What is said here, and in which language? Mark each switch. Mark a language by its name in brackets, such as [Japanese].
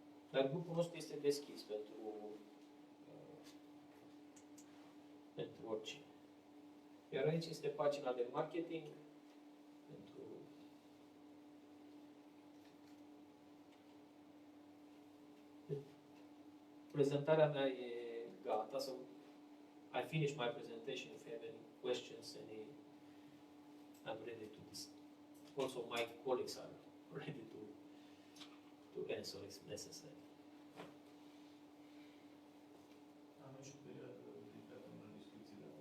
[Romanian] Dar grupul nostru este deschis pentru oricine. Iar aici este pagina de marketing pentru prezentarea mea e gata. [English] So I finished my presentation. If you have any questions, I'm ready to discuss. Also, my colleagues are ready to answer if necessary. [Romanian] Am și o perioadă dedicată unor discuții.